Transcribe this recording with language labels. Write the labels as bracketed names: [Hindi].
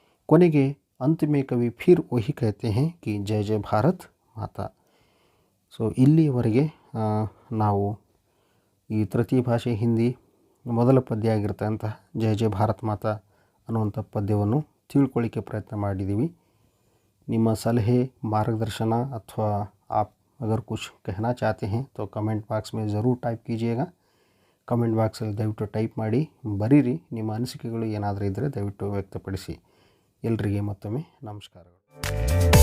[Kannada] ಕೊನೆಗೆ ಅಂತಿಮ ಕವಿ [Hindi] ಫಿರ್ ವಹಿ ಕಹತೆ ಹೇ ಕಿ ಜೈ ಜೈ ಭಾರತ್ ಮಾತಾ. [Kannada] ಸೊ ಇಲ್ಲಿಯವರೆಗೆ ನಾವು ಈ ತೃತೀಯ ಭಾಷೆ ಹಿಂದಿ ಮೊದಲ ಪದ್ಯ ಆಗಿರ್ತಕ್ಕಂಥ ಜೈ ಜೈ ಭಾರತ್ ಮಾತಾ ಅನ್ನುವಂಥ ಪದ್ಯವನ್ನು ತಿಳ್ಕೊಳ್ಳಿಕ್ಕೆ ಪ್ರಯತ್ನ ಮಾಡಿದ್ದೀವಿ. ನಿಮ್ಮ ಸಲಹೆ [Hindi] मार्गदर्शन अथवा आप अगर कुछ कहना चाहते हैं तो कमेंट बॉक्स में ज़रूर टाइप कीजिएगा. [Kannada] ಕಮೆಂಟ್ ಬಾಕ್ಸಲ್ಲಿ ದಯವಿಟ್ಟು ಟೈಪ್ ಮಾಡಿ ಬರೀರಿ. ನಿಮ್ಮ ಅನಿಸಿಕೆಗಳು ಏನಾದರೂ ಇದ್ದರೆ ದಯವಿಟ್ಟು ವ್ಯಕ್ತಪಡಿಸಿ. ಎಲ್ಲರಿಗೆ ಮತ್ತೊಮ್ಮೆ ನಮಸ್ಕಾರಗಳು.